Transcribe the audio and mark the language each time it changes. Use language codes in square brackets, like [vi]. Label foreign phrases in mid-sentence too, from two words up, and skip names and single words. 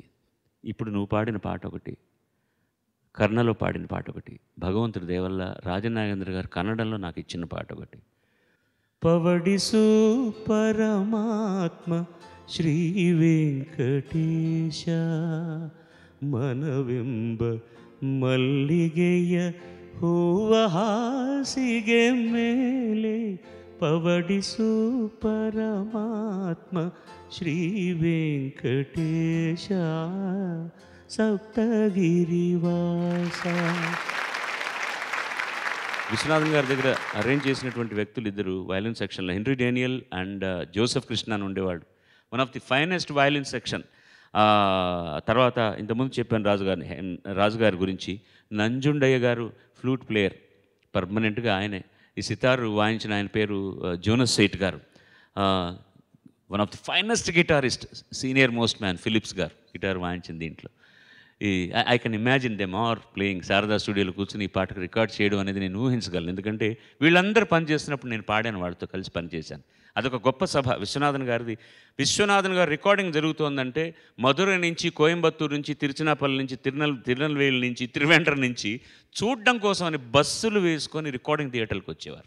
[te] ఇప్పుడు నువ్వు పాడిన పాట ఒకటి, కర్ణలో పాడిన పాట ఒకటి, భగవంతుడి దేవల్ల రాజనాగేంద్ర గారు కన్నడంలో నాకు ఇచ్చిన పాట ఒకటి. [kn] ಪವಡಿಸು ಪರಮಾತ್ಮ ಶ್ರೀ ವೆಂಕಟೇಶ మనವೆಂಬ ಮಲ್ಲಿಗೆಯ ಹೂವ ಹಾಸಿಗೆ ಮೇಲೆ ಪವಡಿಸು ಪರಮಾತ್ಮ ಶ್ರೀ ವೆಂಕಟೇಶ ಸಪ್ತಗಿರಿವಾಸ. [te] విశ్వనాథన్ గారి దగ్గర అరేంజ్ చేసినటువంటి వ్యక్తులు ఇద్దరు వయలిన్ సెక్షన్లో, హెన్రీ డేనియల్ అండ్ జోసెఫ్ కృష్ణ అని ఉండేవాడు. [en] one of the finest violin section. [te] తర్వాత ఇంతకుముందు చెప్పాను రాజుగారి గురించి. నంజుండయ్య గారు [en] flute player, [te] పర్మనెంట్గా ఆయనే. ఈ సితారు వాయించిన ఆయన పేరు జోనస్ సెయిట్ గారు. [en] one of the finest guitarist, senior most man ఫిలిప్స్ గారు గిటార్ వాయించింది దీంట్లో. I can imagine them are playing. [te] శారదా స్టూడియోలో కూర్చొని ఈ పాటకు రికార్డ్ చేయడం అనేది నేను ఊహించగలను. ఎందుకంటే వీళ్ళందరూ పనిచేస్తున్నప్పుడు నేను పాడాను, వాళ్ళతో కలిసి పనిచేశాను. అదొక గొప్ప సభ విశ్వనాథన్ గారిది. విశ్వనాథన్ గారు రికార్డింగ్ జరుగుతోందంటే మధురై నుంచి, కోయంబత్తూరు నుంచి, తిరుచినాపల్లి నుంచి, తిరునెల్వేలి నుంచి, తిరువెండ్ర నుంచి చూడడం కోసం అని బస్సులు వేసుకొని రికార్డింగ్ థియేటర్లకు వచ్చేవారు.